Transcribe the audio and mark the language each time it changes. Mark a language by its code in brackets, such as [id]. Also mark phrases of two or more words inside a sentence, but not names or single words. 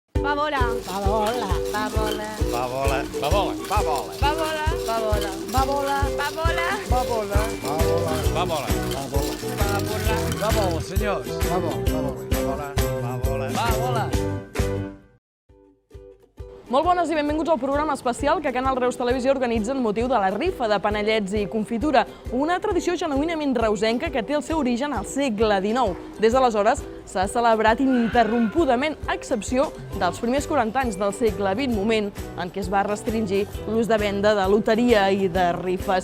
[ca] Babola. Babola. Babola. Babola. Babola. Babola. Babola. Babola. Babola. Babola. Babola. Babola. Babola. Babola, senyors. Babola. Babola. Babola. Molt bones i benvinguts al programa especial que Canal Reus Televisió organitza en motiu de la rifa de panellets i confitura, una tradició genuïnament reusenca que té el seu origen al segle XIX. Des d'aleshores s'ha celebrat ininterrompudament, a excepció dels primers 40 anys del segle XX, moment en què es va restringir l'ús de venda de loteria i de rifes.